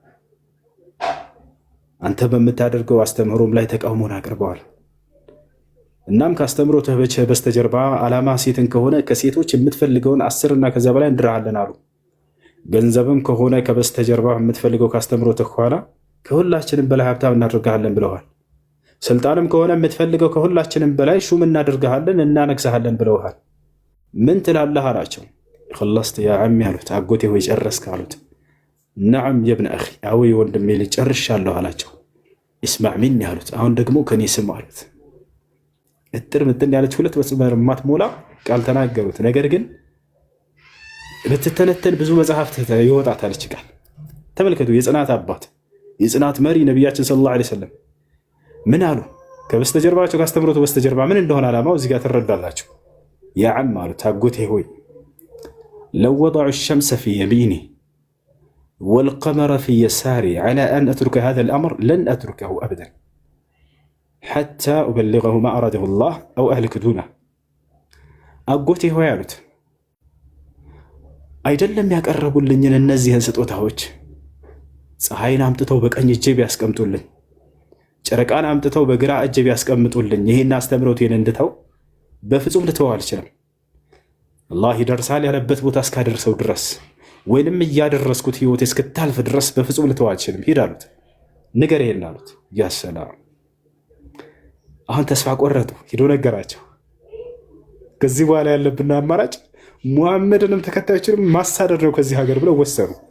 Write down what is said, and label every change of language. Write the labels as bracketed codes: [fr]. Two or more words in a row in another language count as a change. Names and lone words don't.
[am] አንተ በምታደርገው አስተምህሮም ላይ ተቃውሞን አቅርበዋል። እናም ከአስተምህሮትህ በስተጀርባ ዓላማ ሴትን ከሆነ ከሴቶች የምትፈልገውን 10 እና ከዚያ በላይ እንድርሃለን አሉ። ገንዘብም ከሆነ ከበስተጀርባ የምትፈልገው ካስተምህሮትህ ከኋላ ከሁላችንም በላይ ሀብታም እናደርግሃለን ብለዋል። ስልጣንም ከሆነ የምትፈልገው ከሁላችንም በላይ ሹም እናደርግሃለን እናነግስሃለን ብለውሃል። ምን ትላለህ አላቸው። [ar] خلصت يا عمي [am] አሉት። አጎቴ ሆይ ጨረስክ አሉት። [ar] نعم يا ابن أخي [am] አዎ የወንድሜ ልጅ ጨርሻለሁ አላቸው። [ar] اسمع مني [am] አሉት። አሁን ደግሞ ከኔ ስም አሉት። እጥር ምጥን ያለች 2 መስመር ማትሞላ ቃል ተናገሩት። ነገር ግን ብትተነተን ብዙ መጽሐፍት ይወጣታል እች ቃል። ተመልከቱ፣ የጽናት አባት የጽናት መሪ ነቢያችን ሰለላሁ ዐለይሂ ወሰለም ምን አሉ? ከበስተጀርባቸው ካስተምሮቱ በስተጀርባ ምን እንደሆነ ዓላማው እዚህ ጋር ትረዳላችሁ። [ar] يا عم [am] አሉት፣ አጎቴ ሆይ [ar] لو وضعوا الشمس في يميني والقمر في يساري على أن أترك هذا الأمر لن أتركه أبدا حتى أبلغه ما أراده الله أو أهلك دونه [am] አጎቴ ሆይ አሉት፣ አይደለም ያቀረቡልኝን እነዚህን ስጦታዎች ፀሐይን አምጥተው በቀኝ እጄ ቢያስቀምጡልኝ፣ ጨረቃን አምጥተው በግራ እጄ ቢያስቀምጡልኝ ይሄን አስተምሮቴን እንድተው በፍጹም ልተው አልችልም። አላህ ይደርሳል ያለበት ቦታ እስካደርሰው ድረስ ወይንም እያደረስኩት ህይወቴ እስክታልፍ ድረስ በፍጹም ልተው አልችልም። ሂድ አሉት። ንገር ይሄን አሉት። [ar] يا سلام። [am] አሁን ተስፋ ቆረጡ። ሂዶ ነገራቸው። ከዚህ በኋላ ያለብን አማራጭ ሙሐመድንም ተከታዮችንም ማሳደድ ነው ከዚህ ሀገር ብለው ወሰኑ።